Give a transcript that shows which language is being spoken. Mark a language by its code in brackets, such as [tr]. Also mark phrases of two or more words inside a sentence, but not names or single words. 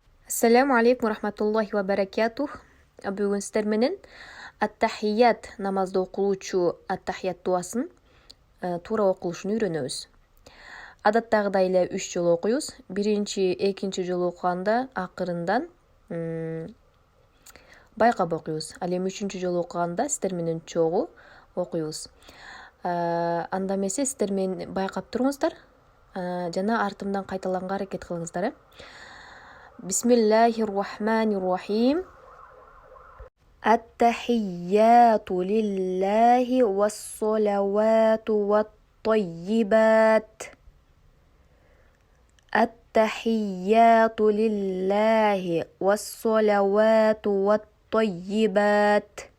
[ar] السلام عليكم رحمة الله وبركاته. [ky] Бүгін сіздер менен ат-тахият намазды окулуучу ат-тахият дуасын туура окулушун үйрөнөбүз. Адаттагыдай эле 3 жолу окуйбуз. Биринчи, экинчи жолу окуганда акырындан байкап окуйбуз. Ал эми 3-чү жолу окуганда сіздер менен чогуу окуйбуз. Анда эмесе сіздер менен байкап туруңуздар жана артымдан кайталанга аракет кылыңыздар. [ar] Bismillahirrahmanirrahim. التحيات لله والصلوات والطيبات. التحيات لله والصلوات والطيبات.